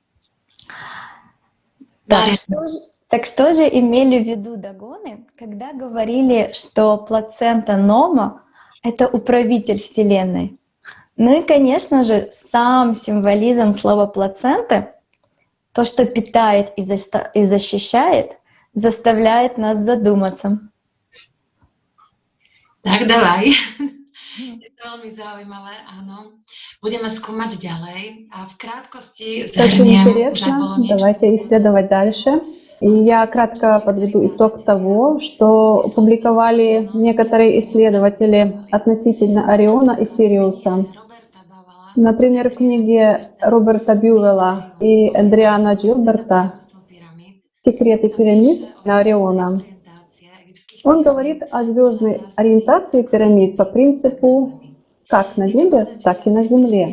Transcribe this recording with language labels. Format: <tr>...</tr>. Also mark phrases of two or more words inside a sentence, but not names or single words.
<ru>Так что же имели в виду Дагоны, когда говорили, что плацента Нома — это управитель Вселенной? Ну и, конечно же, сам символизм слова «плацента», то, что питает и защищает, заставляет нас задуматься. Tak давай.</ru> <sk>Je to veľmi zaujímavé, áno. Budeme skúmať ďalej a v krátkosti</sk> <ru>Очень</ru> <sk>zhrniem, už aj</sk> <ru>интересно.</ru> <sk>bolo niečo.</sk> <ru>Давайте исследовать дальше. И я кратко подведу итог того, что публиковали некоторые исследователи относительно Ориона и Сириуса. Например, в книге Роберта Бьюэлла и Эдриана Джилберта «Секреты пирамид на Ориона» он говорит о звездной ориентации пирамид по принципу как на небе, так и на Земле.</ru>